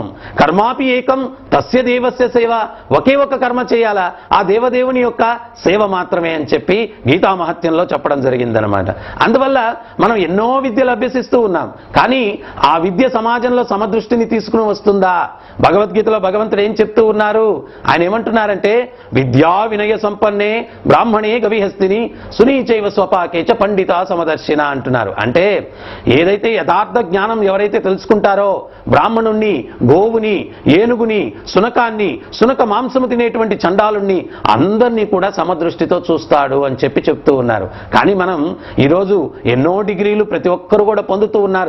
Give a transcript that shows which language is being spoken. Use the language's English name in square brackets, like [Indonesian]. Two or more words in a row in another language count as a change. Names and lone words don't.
[Sanskrit] కర్మాపి ఏకం తస్య దేవస్య సేవ, [Telugu] ఒకే ఒక కర్మ చేయాలా ఆ దేవదేవుని యొక్క సేవ మాత్రమే అని చెప్పి గీతా మహత్యంలో చెప్పడం జరిగిందనమాట. అందువల్ల మనం ఎన్నో విద్యలు అభ్యసిస్తూ ఉన్నాం, కానీ ఆ విద్య సమాజంలో సమదృష్టిని తీసుకుని వస్తుందా? భగవద్గీతలో భగవంతుడు ఏం చెప్తూ ఉన్నారు? ఆయన ఏమంటున్నారంటే, [Sanskrit] విద్యా వినయ సంపన్నే బ్రాహ్మణే గవిహస్తిని సునీచైవ స్వపాకేచ పండిత సమదర్శిన [Telugu] అంటున్నారు. అంటే ఏదైతే యథార్థ జ్ఞానం ఎవరైతే తెలుసుకుంటారో, బ్రాహ్మణుణ్ణి, గోవుని, ఏనుగుని, సునకాన్ని, సునక మాంసము తినేటువంటి చండాలుణ్ణి అందరినీ కూడా సమదృష్టితో చూస్తాడు అని చెప్పి చెప్తూ ఉన్నారు. కానీ మనం ఈరోజు ఎన్నో డిగ్రీలు ప్రతి ఒక్కరు కూడా పొందుతూ ఉన్నారు.